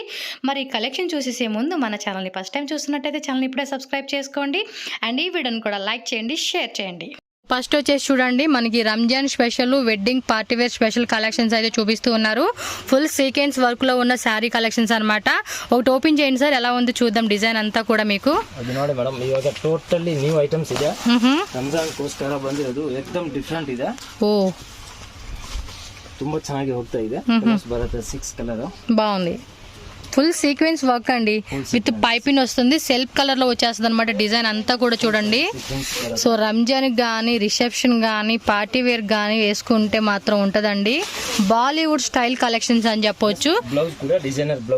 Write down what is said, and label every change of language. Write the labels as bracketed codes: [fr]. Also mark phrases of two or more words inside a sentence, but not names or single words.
[te] మరి ఈ కలెక్షన్ చూసేసే ముందు మన ఛానల్ని [en] first time [te] చూస్తున్నట్టయితే ఛానల్ని ఇప్పుడే సబ్స్క్రైబ్ చేసుకోండి. అండ్ ఈ వీడియోని కూడా లైక్ చేయండి, షేర్ చేయండి. ఫస్ట్ వచ్చేసి చూడండి, మనకి [en] Ramzan special, wedding partywear special collections [te] అయితే చూపిస్తూ ఉన్నారు. [en] full sequence work [te] లో ఉన్న శారీ కలెక్షన్స్ అనమాట. ఒకటి ఓపెన్ చేయండి సార్, ఎలా ఉంది చూద్దాం డిజైన్ అంతా కూడా మీకు. [kn] ಅದು ನೋಡಿ ಮೇಡಮ್, ಇವಾಗ [en] totally new items [kn] ಇದೆ. ರಂಜಾನ್ ಗೋಸ್ಕರ ಬಂದಿರೋದು ಏಕದಮ್ ಡಿಫರೆಂಟ್ ಇದೆ. ಓ, ತುಂಬಾ ಚೆನ್ನಾಗಿ ಹೋಗ್ತಾ ಇದೆ. ಕಲರ್ಸ್ ಬರುತ್ತೆ 6 ಕಲರ್. [te] బాగుంది. [en] full sequence work [te] అండి, [en] with piping [te] వస్తుంది. [en] self colour [te] లో వచ్చేస్తుంది అనమాట. డిజైన్ అంతా కూడా చూడండి. సో రంజాన్ కానీ, రిసెప్షన్ కానీ, [en] party wear [te] కానీ వేసుకుంటే మాత్రం ఉంటదండి. [en] Bollywood style collections [te] అని చెప్పొచ్చు. బ్లౌజ్ కూడా [en] designer blouse.